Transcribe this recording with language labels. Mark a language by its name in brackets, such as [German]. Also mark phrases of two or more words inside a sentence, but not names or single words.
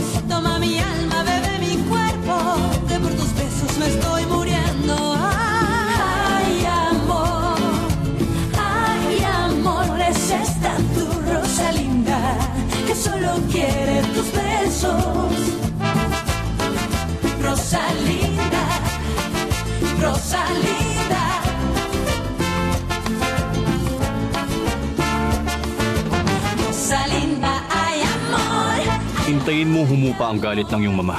[Spanish] Toma mi alma, bebe mi cuerpo, que por tus besos me estoy muriendo. Ay amor, es esta tu Rosalinda, que solo quiere tus besos. Rosalinda, Rosalinda. Rosalinda, ay amor. [Filipino] Hintayin mo humupa ang galit ng iyong mama.